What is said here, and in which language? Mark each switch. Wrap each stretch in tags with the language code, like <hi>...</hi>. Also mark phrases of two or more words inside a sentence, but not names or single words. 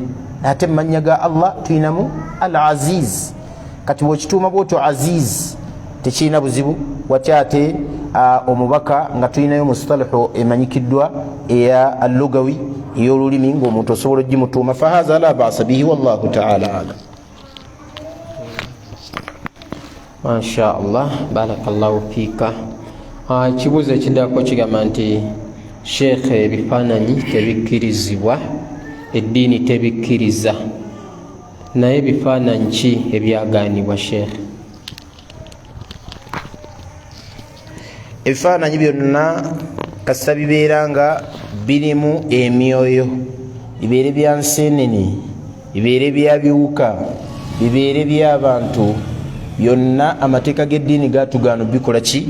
<lg>Ate mu mannya ga Allah tuyinamu al-Aziz. Kati bw'okituuma bw'otyo Aziz tekirina buzibu. Watya ate omubaka nga tulinayo mustalihu emanyikiddwa eya al-lugawi ey'olulimi ng'omuntu osobola ogimutuuma.</lg> <ar>فهذا لا بأس به، والله تعالى أعلم. ما شاء الله، بارك الله فيك.</ar> <lg>Ekibuuzo ekiddako kigamba nti Sheikh, ebifaananyi tebikkirizibwa, eddiini tebikkiriza, naye ebifaananyi ki ebyagaanibwa Sheikh? Ebifaananyi byonna kasita bibeera nga birimu emyoyo, bibeere bya nseenene, bibeere bya biwuka, bibeere by'abantu, byonna amateeka g'eddiini gatugaana bikola ki?</lg>